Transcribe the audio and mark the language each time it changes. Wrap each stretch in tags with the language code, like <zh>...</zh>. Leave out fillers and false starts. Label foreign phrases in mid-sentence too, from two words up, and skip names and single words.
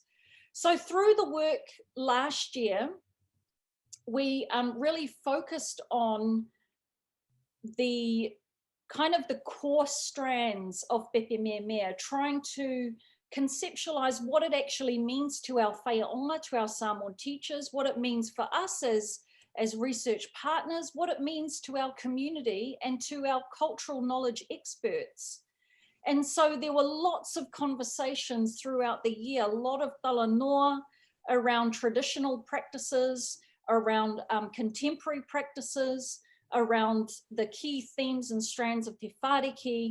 <en>So through the work last year, we really focused on the kind of the core strands of Pepe Meamea, trying to conceptualize what it actually means to our whaia-onga, to our Samoan teachers, what it means for us as research partners, what it means to our community and to our cultural knowledge experts. And so there were lots of conversations throughout the year, a lot of talanoa around traditional practices, around contemporary practices, around the key themes and strands of Te Whāriki.</en>